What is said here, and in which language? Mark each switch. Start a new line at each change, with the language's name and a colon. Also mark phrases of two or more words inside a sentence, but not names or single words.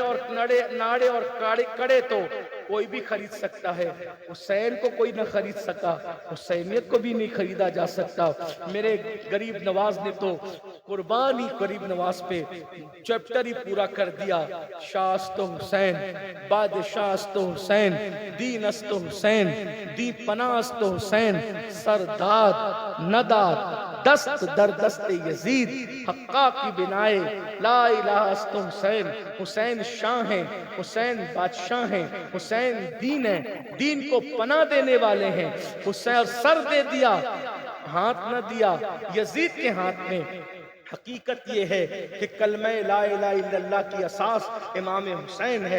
Urdu: ناڑے اور کڑے تو کوئی بھی خرید سکتا ہے، حسین کو کوئی نہ خرید سکا، حسینیت کو بھی نہیں خریدا جا سکتا۔ میرے غریب نواز نے تو قربانی غریب نواز پہ چیپٹر ہی پورا کر دیا۔
Persian: شاہ است حسین، بادشاہ است حسین، دین است حسین، دی پناہ است حسین، سرداد نداد دست در دست یزید، حقا کی بنائے
Arabic: لا الہ
Persian: است حسین۔
Urdu: حسین شاہ ہیں، حسین بادشاہ ہیں، حسین دین ہے، دین کو پناہ دینے والے ہیں۔ حسین سر دے دیا، ہاتھ نہ دیا یزید کے ہاتھ میں۔ حقیقت یہ ہے کہ کلمہ
Arabic: لا الہ الا اللہ
Urdu: کی اساس امام حسین ہے۔